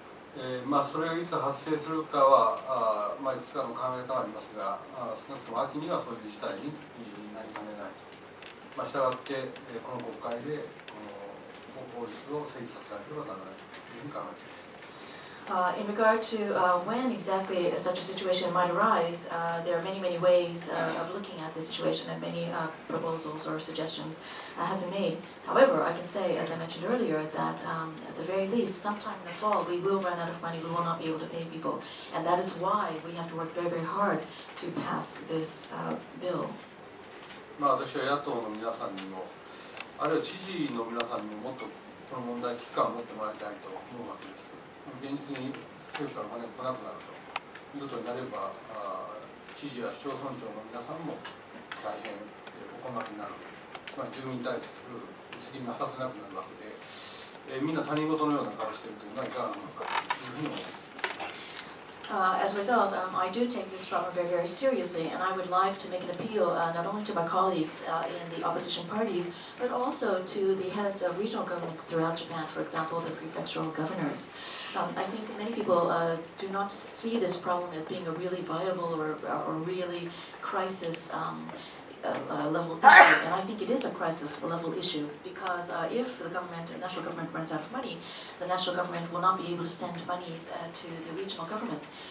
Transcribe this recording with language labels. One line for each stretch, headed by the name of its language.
Japanese: それがいつ発生するかは、いくつかの考え方がありますが、少なくとも秋にはそういう事態になりかねないと。したがって、この国会でこの法律を成立させなければならないというふうに考えています。
English: In regard to when exactly such a situation might arise, there are many ways of looking at the situation, and many proposals or suggestions have been made. However, I can say, as I mentioned earlier, that at the very least, sometime in the fall, we will run out of money. We will not be able to pay people, and that is why we have to work very hard to pass this bill.
Japanese: 私は野党の皆さんにも、あるいは知事の皆さんにももっとこの問題危機感を持ってもらいたいと思うわけです。現実に政府からお金が来なくなるということになれば、知事や市町村長の皆さんも大変お困りになる、住民に対する責任を果たせなくなるわけで、みんな他人事のような顔をしているというのはいかがなのかというふうに思います。
English: As a result, I do take this problem very seriously, and I would like to make an appeal not only to my colleagues in the opposition parties, but also to the heads of regional governments throughout Japan, for example, the prefectural governors. I think many people do not see this problem as being a really viable or really crisis level issue, and I think it is a crisis level issue because if the national government runs out of money, the national government will not be able to send monies to the regional governments.